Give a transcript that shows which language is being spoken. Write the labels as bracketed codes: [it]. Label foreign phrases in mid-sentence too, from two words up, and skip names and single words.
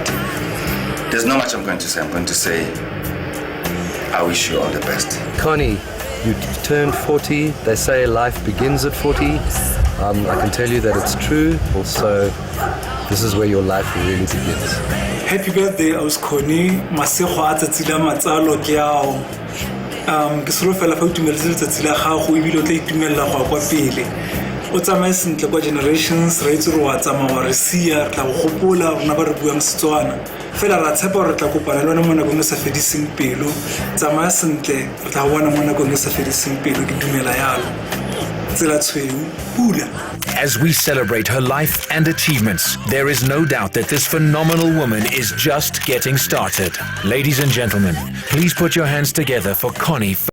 [en] There's not much I'm going to say. I'm going to say, I wish you all the best. Connie, you turned 40. They say life begins at 40. I can tell you that it's true. Also, this is where your life really begins. Happy birthday, Connie. [tn] Masego a tsatsi la matsalo ke ao. Ke solofela fa o itumeletse letsatsi la gago e bile o tla itumella go kwa pele. O tsamaye sentle kwa generations re itse re wa tsamaya wa re sia re tla go gopola rona ba re buang Setswana. Fela ra tshepa re tla kopana le wena mo nakong e sa fediseng pelo. Tsamaya sentle re tla bona mo nakong e sa fediseng pelo ke dumela yalo. Tsela tshweu pula. [en] As we celebrate her life and achievements, there is no doubt that this phenomenal woman is just getting started. Ladies and gentlemen, please put your hands together for Connie